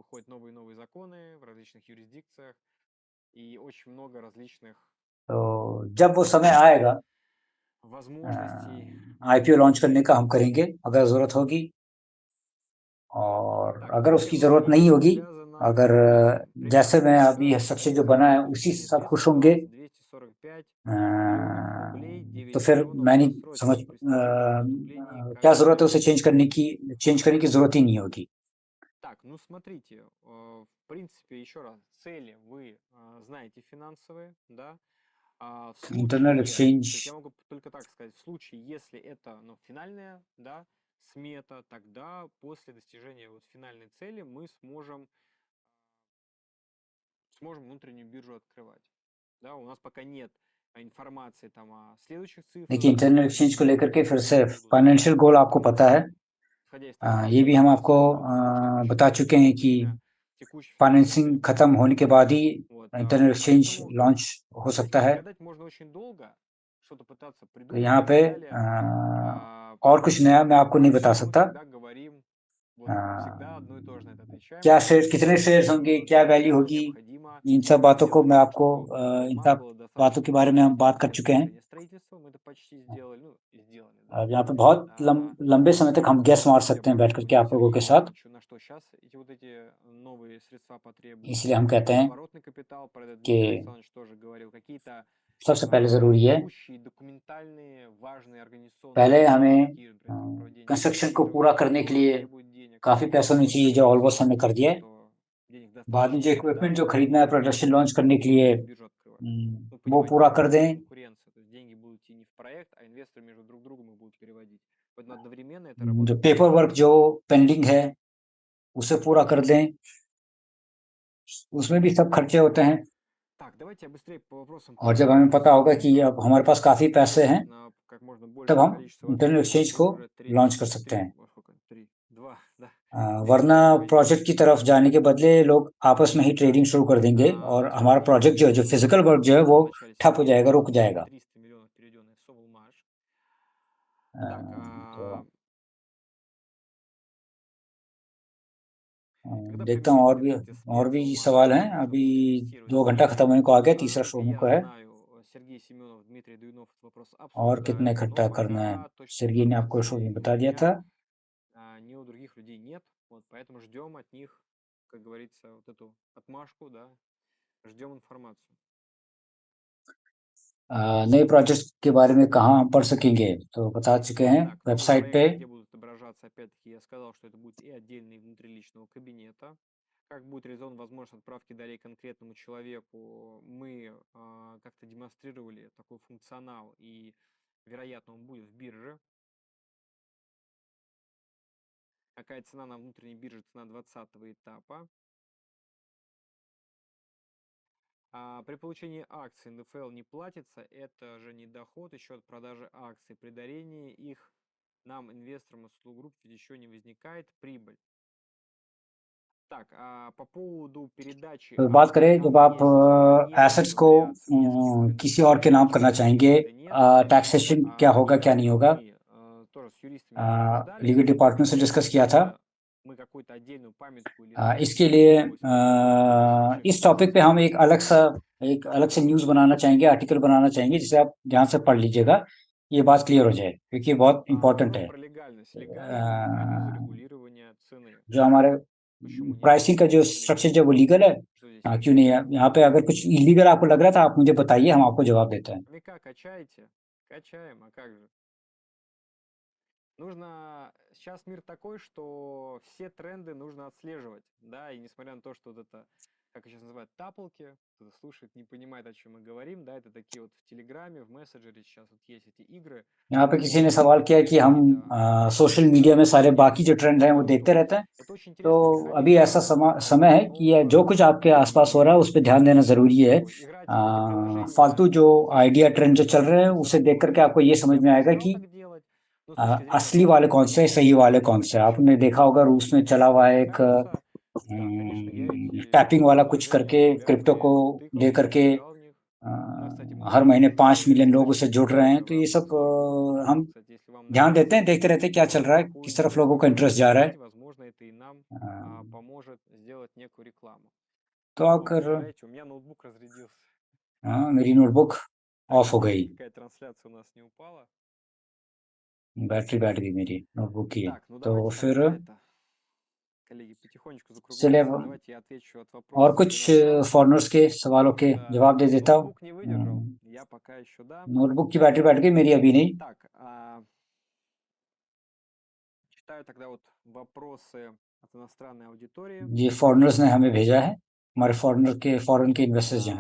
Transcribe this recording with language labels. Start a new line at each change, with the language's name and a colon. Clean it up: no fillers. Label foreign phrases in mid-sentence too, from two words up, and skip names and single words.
Hindi: तो जब वो समय आएगा
English: IPO launch
Hindi: करने का, हम करेंगे अगर ज़रूरत होगी, और अगर उसकी ज़रूरत नहीं होगी, अगर जैसे मैं अभी स्ट्रक्चर जो बना है उसी से सब खुश होंगे, तो फिर मैं नहीं समझ क्या ज़रूरत है उसे चेंज करने की ज़रूरत ही नहीं होगी।
Russian: Так, ну смотрите, в принципе, еще раз, цели вы знаете финансовые, да. В
Hindi: इंटरनल
Russian: случае, то
Hindi: एक्सचेंज
Russian: есть я могу только так сказать, в случае, если это, ну, финальная, да, смета, тогда после достижения вот финальной цели мы сможем внутреннюю биржу открывать. Да, у нас пока нет информации там о следующих
Hindi: देखिए,
Russian: цифрах,
English: internal exchange
Hindi: को लेकर के फिर से
Russian: которые будут,
English: financial goal
Hindi: आपको पता है।
Russian: исходя из того,
Hindi: ये भी हम आपको
Russian: потому что это еще
Hindi: बता चुके हैं कि
Russian: время текущей финансовой
Hindi: फाइनेंसिंग
Russian: цели
Hindi: खत्म होने के बाद ही
Russian: вот,
English: internal exchange
Russian: поэтому
Hindi: लॉन्च हो सकता है।
Russian: гадать можно очень долго, что-то пытаться
Hindi: तो
Russian: придумать
Hindi: यहाँ
Russian: и
Hindi: पे
Russian: так далее.
Hindi: और कुछ नया मैं आपको नहीं बता
Russian: Максимум мы
Hindi: सकता।
Russian: всегда говорим, вот всегда одно и то же на это отвечаем,
Hindi: क्या
Russian: что
Hindi: शेयर, कितने शेयर्स होंगे,
Russian: для
Hindi: क्या वैल्यू
Russian: этого
Hindi: होगी,
Russian: необходимо
Hindi: इन सब बातों को मैं
Russian: сделать,
Hindi: आपको
Russian: чтобы
Hindi: इन
Russian: у нас
Hindi: सब
Russian: было
Hindi: बातों
Russian: достаточно
Hindi: के बारे में हम
Russian: денег
Hindi: बात कर
Russian: для
Hindi: चुके हैं।
Russian: завершения строительства. Мы это почти сделали, ну, и сделали, да.
Hindi: अब यहाँ पे बहुत लंबे समय तक हम गैस मार सकते हैं बैठ करके आप लोगों के साथ,
Russian: На что сейчас эти вот эти новые средства потребуют.
Hindi: इसलिए हम कहते हैं
Russian: Оборотный капитал, про это
Hindi: कि
Russian: Дмитрий Александрович тоже говорил, какие-то
Hindi: सबसे पहले ज़रूरी है,
Russian: текущие документальные важные организационные
Hindi: पहले
Russian: вопросы,
Hindi: हमें
Russian: такие, например, там, проведение
Hindi: कंस्ट्रक्शन को
Russian: аудитов,
Hindi: पूरा करने के
Russian: тоже
Hindi: लिए
Russian: требует денег.
Hindi: काफ़ी पैसा होना
Russian: Вот,
Hindi: चाहिए, जो
Russian: хотя
Hindi: ऑलमोस्ट हमने कर दिया है।
Russian: что денег
Hindi: बाद में
Russian: достаточно
Hindi: जो
Russian: нет, да,
Hindi: इक्विपमेंट जो
Russian: но
Hindi: खरीदना है
English: production launch
Hindi: करने के लिए,
Russian: внутреннюю биржу открывать. Ну,
Hindi: वो
Russian: понимаете,
Hindi: पूरा
Russian: да,
Hindi: कर
Russian: какая
Hindi: दें।
Russian: конкуренция. То есть деньги будут идти не в проект, а инвесторы между друг другом их будут переводить. Поэтому одновременно это
Hindi: जो
Russian: работать не
Hindi: पेपर
Russian: может.
Hindi: वर्क जो पेंडिंग है, उसे पूरा कर दें। उसमें भी सब खर्चे होते हैं।
Russian: Так, давайте я быстрее по вопросам
Hindi: और जब
Russian: пройду.
Hindi: हमें पता होगा कि
Russian: Чтобы
Hindi: अब हमारे पास काफ़ी पैसे हैं,
Russian: ответить на как можно
Hindi: तब
Russian: большее
Hindi: हम
Russian: количество
Hindi: इंटरनेट
Russian: вопросов.
Hindi: एक्सचेंज
Russian: Мы
Hindi: को
Russian: уже
Hindi: लॉन्च कर सकते हैं।
Russian: сколько? 2, да.
Hindi: वरना
Russian: Перечислили
Hindi: प्रोजेक्ट की तरफ जाने के बदले लोग आपस में ही ट्रेडिंग शुरू कर देंगे और हमारा प्रोजेक्ट जो है, जो
English: physical work
Hindi: जो है, वो
Russian: в начале
Hindi: ठप हो जाएगा,
Russian: сентября
Hindi: रुक जाएगा।
Russian: 300 миллионов переведенных в Sovelmash. अ, Так,
Hindi: तो
Russian: когда
Hindi: देखता हूँ
Russian: примерно планируете
Hindi: और
Russian: след
Hindi: भी
Russian: Sovelmash,
Hindi: सवाल हैं।
Russian: чтобы
Hindi: अभी
Russian: инвестировать
Hindi: 2
Russian: в
Hindi: घंटा
Russian: него?
Hindi: खत्म होने को आ गया, तीसरा
Russian: Насколько
Hindi: शुरू होने
Russian: я
Hindi: को है।
Russian: знаю, Сергей Семенов, Дмитрий Дуинов этот вопрос
Hindi: और कितने
Russian: обсуждают,
Hindi: इकट्ठा
Russian: но
Hindi: करना है?
Russian: пока точной
Hindi: सर्गेई ने आपको शुरू
Russian: информации
Hindi: में
Russian: ни
Hindi: बता
Russian: у
Hindi: दिया था।
Russian: меня, ни у других людей нет. Вот, поэтому ждем от них, как говорится, вот эту отмашку, да, ждем информацию.
Hindi: नए प्रोजेक्ट्स के बारे में कहाँ हम पढ़ सकेंगे? तो बता चुके हैं
Russian: Так, новые
Hindi: वेबसाइट पे।
Russian: проекты, где будут отображаться, опять-таки, я сказал, что это будет и отдельный внутри личного кабинета. Как будет реализован возможность отправки долей конкретному человеку, мы как-то демонстрировали такой функционал, и, вероятно, он будет в бирже. Какая цена на внутренней бирже? Цена 20-го этапа. При получении акций НДФЛ не платится, это же не доход еще от продажи акций. При дарении их нам, инвесторам из групп, еще не возникает прибыль. Так, по поводу передачи
Hindi: तो बात
Russian: акций,
Hindi: करें,
Russian: там
Hindi: जब आप
Russian: есть
Hindi: एसेट्स
Russian: некоторые
Hindi: को
Russian: вариации нескольких рынков,
Hindi: किसी और के नाम करना
Russian: почему
Hindi: चाहेंगे,
Russian: какие-то нет.
Hindi: टैक्सेशन क्या होगा, क्या नहीं
Russian: Недавно
Hindi: होगा,
Russian: мы тоже с юристами это обсуждали,
English: legal department
Hindi: से डिस्कस किया था।
Russian: мы какую-то отдельную памятку или иначе
Hindi: इसके लिए
Russian: новость по
Hindi: इस टॉपिक पे हम एक अलग से न्यूज़ बनाना चाहेंगे, आर्टिकल बनाना चाहेंगे, जिसे आप ध्यान से पढ़ लीजिएगा, ये बात क्लियर हो जाए, क्योंकि ये बहुत इम्पोर्टेंट
Russian: Второй
Hindi: है।
Russian: про легальность. Легальный механизм регулирования цены.
Hindi: जो हमारे
Russian: Почему нет?
Hindi: प्राइसिंग का जो स्ट्रक्चर जो वो लीगल है,
Russian: Что здесь
Hindi: क्यों नहीं है? यहाँ पे अगर कुछ इलीगल आपको लग रहा था, आप मुझे बताइए, हम आपको जवाब देते हैं।
Russian: Хомяка качаете? Качаем, а как же? Нужно... Сейчас мир такой, что все тренды нужно отслеживать, да, и несмотря на то, что вот это, как сейчас называют, тапалки, кто-то слушает, не понимает, о чем мы говорим, да, это такие вот в Телеграме, в мессенджере сейчас вот есть эти игры.
Hindi: यहाँ पे किसी ने सवाल किया कि हम
English: social media
Hindi: में सारे बाकी जो ट्रेंड हैं वो देखते रहते हैं।
Russian: Это очень
Hindi: तो
Russian: интересный
Hindi: अभी
Russian: механизм.
Hindi: ऐसा समय है कि जो कुछ आपके आसपास हो रहा है उस पर ध्यान देना ज़रूरी है।
Russian: Играть в эти приложения,
Hindi: फालतू जो
English: idea trend
Hindi: जो चल रहे हैं उसे देख करके आपको ये समझ में आएगा कि
Russian: так делать, но с точки зрения
Hindi: असली वाले कौन से हैं, सही वाले कौन से हैं। आपने देखा होगा रूस में चला हुआ है एक
Russian: нравится, да, конечно, я эти
Hindi: टैपिंग वाला कुछ
Russian: приложения
Hindi: करके क्रिप्टो को
Russian: регулярные
Hindi: दे
Russian: тыкался,
Hindi: करके
Russian: играл в них. Да, кстати,
Hindi: हर
Russian: много
Hindi: महीने
Russian: очень
Hindi: 5
Russian: полезных
Hindi: मिलियन लोग उसे
Russian: источников
Hindi: जुड़ रहे हैं।
Russian: в
Hindi: तो ये
Russian: разных
Hindi: सब
Russian: исследованиях.
Hindi: हम
Russian: Кстати, если вам
Hindi: ध्यान देते हैं,
Russian: нравится
Hindi: देखते रहते हैं क्या चल रहा है,
Russian: неплохую
Hindi: किस तरफ लोगों का
Russian: информацию
Hindi: इंटरेस्ट जा रहा है।
Russian: получать, возможно, это и нам поможет сделать некую рекламу.
Hindi: तो
Russian: О,
Hindi: अगर
Russian: представляете, у меня ноутбук разрядился.
Hindi: मेरी
English: notebook off
Hindi: हो गई,
Russian: Какая трансляция у нас не упала.
Hindi: बैटरी बैठ गई मेरी नोटबुक की।
Russian: Так, ну
Hindi: तो
Russian: давайте
Hindi: फिर
Russian: тогда это, коллеги, потихонечку
Hindi: चलिए
Russian: закругляться. Давайте я отвечу от
Hindi: और
Russian: вопросов
Hindi: कुछ
Russian: Донатана.
Hindi: फॉरनर्स के सवालों के
Russian: Да,
Hindi: जवाब दे देता हूँ।
Russian: ноутбук не выдержал, я пока еще да.
Hindi: नोटबुक की बैटरी बैठ गई, मेरी अभी नहीं।
Russian: Так, читаю тогда вот вопросы от иностранной аудитории.
Hindi: ये फॉरेनर्स ने हमें भेजा है, हमारे फॉरेन के इन्वेस्टर्स जो हैं।